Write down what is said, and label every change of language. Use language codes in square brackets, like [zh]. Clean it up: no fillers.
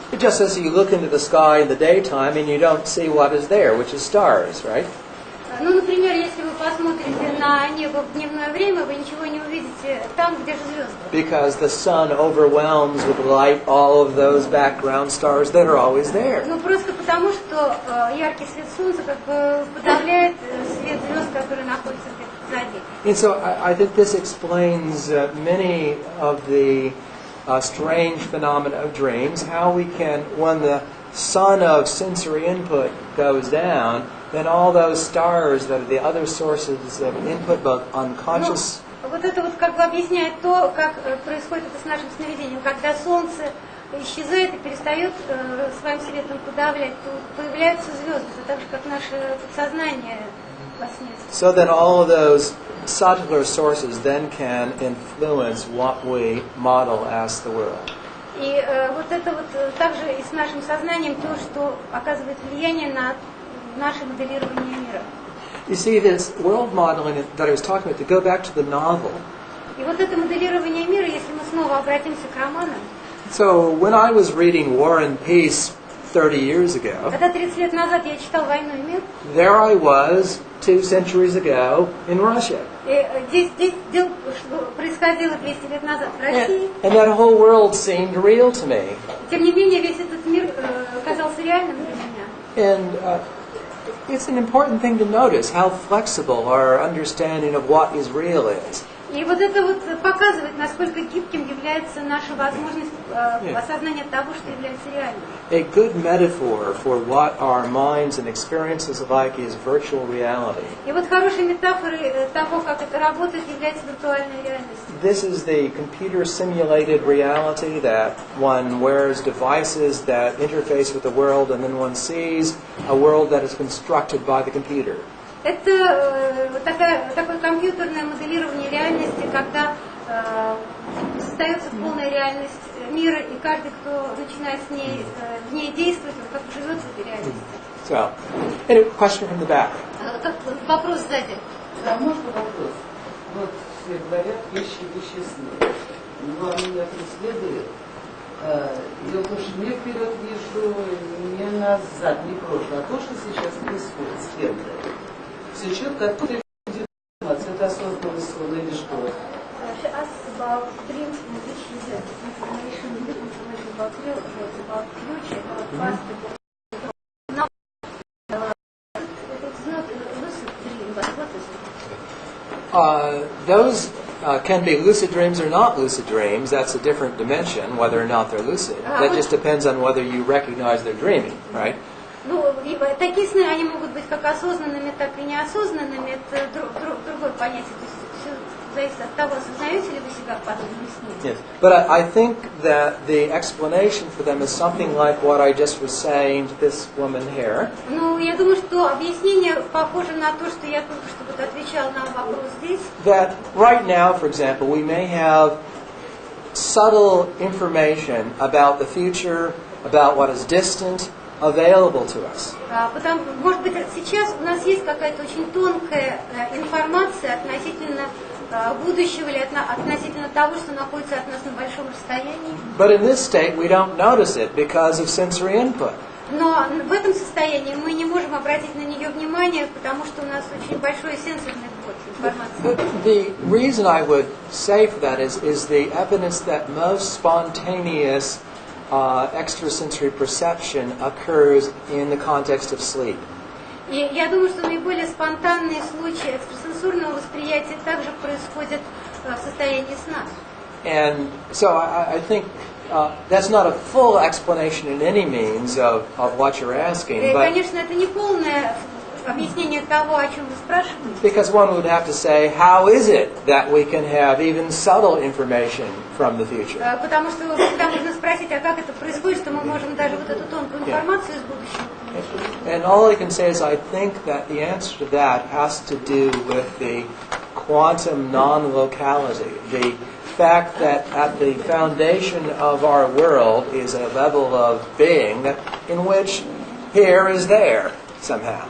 [en] Just as you look into the sky in the daytime and you don't see what is there, which is stars, right? [ru] Ну, например, если вы посмотрите на небо в дневное время, вы ничего не увидите там, где же звезды. [en] Because the sun overwhelms with light all of those background stars that are always there. [ru] Ну, просто потому, что яркий свет солнца как бы подавляет свет звезд, которые находятся где-то позади. [en] And so I think this explains many of the strange phenomena of dreams, how we can, when the sun of sensory input goes down, then all those stars that are the other sources of input, both unconscious. [ru] Вот это вот как бы объясняет то, как происходит это с нашим сновидением. Когда солнце исчезает и перестает своим светом подавлять, то появляются звезды, так же как наше подсознание во сне. [en] So then all of those subtler sources then can influence what we model as the world. [ru] И вот это вот также и с нашим сознанием то, что оказывает влияние на наше моделирование мира. [en] You see, this world modeling that I was talking about, to go back to the novel. [ru] И вот это моделирование мира, если мы снова обратимся к романам. [en] So when I was reading War and Peace 30 years ago, [ru] Когда 30 лет назад я читал «Войну и мир», [en] there I was 2 centuries ago in Russia. [ru] и здесь происходило 200 лет назад в России. [en] And that whole world seemed real to me. [ru] Тем не менее, весь этот мир казался реальным для меня. [en] And it's an important thing to notice how flexible our understanding of what is real is. [ru] И вот это вот показывает, насколько гибким является наша возможность осознания того, что является реальным. [en] A good metaphor for what our minds and experiences like is virtual reality. [ru] И вот хорошей метафорой того, как это работает, является виртуальная реальность. [en] This is the computer simulated reality that one wears devices that interface with the world and then one sees a world that is constructed by the computer. [ru] Это такое компьютерное моделирование реальности, когда создается полная реальность мира, и каждый, кто начинает в ней действовать, он как живет в этой реальности. [en] So, any question from the back? [ru] Вопрос сзади. Да, можно вопрос? Вот все говорят, вещи вещественные. Но меня преследует. Я тоже не вперед вижу, не назад, не прошлое. А то, что сейчас происходит с кем-то. Все четко, откуда информация? Это осознанный сон или что? [en] She asked about dreams in which you get information, good information about real world, about future, about past. Now, it's not lucid dream, but what is it? Those can be lucid dreams or not lucid dreams. That's a different dimension, whether or not they're lucid. That just depends on whether you recognize they're dreaming, right? [ru] Ну, такие сны, они могут быть как осознанными, так и неосознанными. Это другое понятие. То есть зависит от того, осознаете ли вы себя в подобном сне. [en] Yes. But I think that the explanation for them is something like what I just was saying to this woman here. [ru] Ну, я думаю, что объяснение похоже на то, что я только что вот отвечал на вопрос здесь. [en] That right now, for example, we may have subtle information about the future, about what is distant, available to us. [ru] Потому, может быть, сейчас у нас есть какая-то очень тонкая информация относительно будущего или относительно того, что находится от нас на большом расстоянии. [en] But in this state, we don't notice it because of sensory input. [ru] Но в этом состоянии мы не можем обратить на нее внимание, потому что у нас очень большой сенсорный вход информации. [en] The reason I would say for that is the evidence that most spontaneous extrasensory perception occurs in the context of sleep. [ru] И я думаю, что наиболее спонтанные случаи экстрасенсорного восприятия также происходят в состоянии сна. [en] And so I think that's not a full explanation in any means of what you're asking, but [ru] Конечно, это не полное объяснение того, о чем вы спрашиваете. [en] because one would have to say, how is it that we can have even subtle information from the future? [ru] Потому что всегда можно спросить, а как это происходит, что мы можем даже вот эту тонкую информацию из будущего. [en] And all I can say is I think that the answer to that has to do with the quantum non-locality, the fact that at the foundation of our world is a level of being in which here is there somehow.